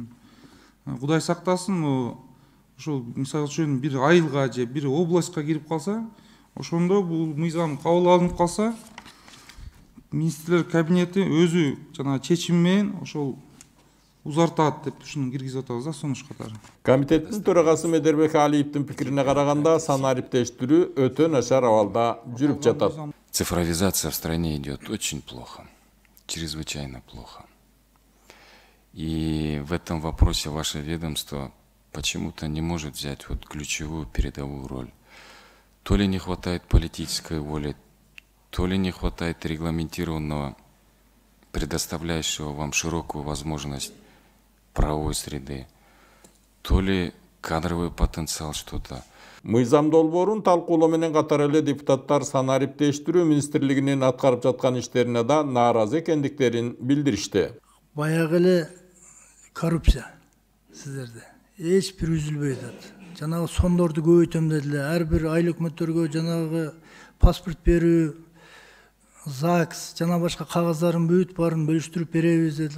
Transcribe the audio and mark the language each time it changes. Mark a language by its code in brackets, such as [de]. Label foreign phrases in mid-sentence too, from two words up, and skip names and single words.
[ky] Кудай сактасын, ошол мисалы үчүн бир айылга же бир областка кирип калса, ошондо бул мыйзам кабыл алынып калса, министрлер кабинети өзү жана чечим менен ошол узартат деп ушуну киргизип атабыз да сунуш катары. Комитеттин төрагасы Медербек Алиевдин пикирине караганда, санариптештирүү өтө начар абалда жүрүп жатат. [ru] Цифровизация в стране идет очень плохо, чрезвычайно плохо. И в этом вопросе ваше ведомство почему-то не может взять вот ключевую передовую роль. То ли не хватает политической воли, то ли не хватает регламентированного, предоставляющего вам широкую возможность правовой среды, то ли кадровый потенциал что-то. [ky] Мыйзам долбоорун талкуулоо менен катар эле депутаттар санариптештирүү министрлигинин аткарып жаткан иштерине да нааразы экендиктерин билдиришти. Баягы эле коррупция сиздерде эч бир үзүлбөй атат. Жанагы сондорду көбөйтөм дедилер. Ар бир айыл өкмөттөргө жанагы паспорт берүү, ЗАГС, жана башка кагаздардын бүт баарын бөлүштүрүп беребиз дедилер.